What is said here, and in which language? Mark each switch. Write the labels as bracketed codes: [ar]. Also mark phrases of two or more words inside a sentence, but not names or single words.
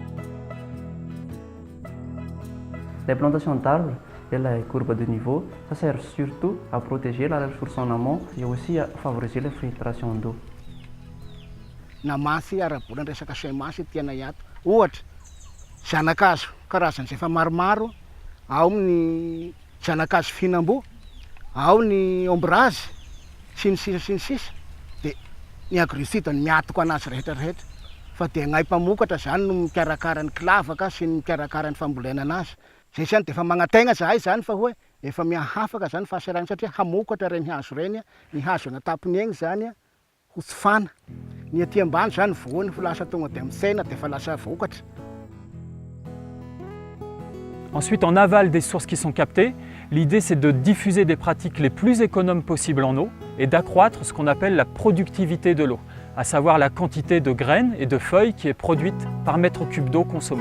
[fr] Les plantations d'arbres et les courbes de niveau, ça sert surtout à protéger la ressource en amont et aussi à favoriser la filtration d'eau. [mg] Namasy ara-bolany resaka semasy tiana hiato. Ohatra, zanakazo karazany efa maromaro, ao ny zanakazo fihinam-boa, ao ny ombrazy, sy ny sisa. Dia ny AgriSud ny miatoko anazy rehetrarehetra. Fa dia gnay mpamokatra zany no mikarakara ny kilavaka sy ny mikarakara ny fambolena anazy. Zay zany dia efa magnategna zahay zany fa hoe efa miahafaka zany fahasairana satria hamokatra reny hazo reny, ny hazo anatapony egny zany ho tsofana. Ny aty ambany zany voany fa lasa tonga dia misena dia efa lasa vokatra. [fr] Ensuite, en aval des sources qui sont captées, l'idée c'est de diffuser des pratiques les plus économes possibles en eau et d'accroître ce qu'on appelle la productivité de l'eau, à savoir la quantité de graines et de feuilles qui est produite par mètre cube d'eau consommée.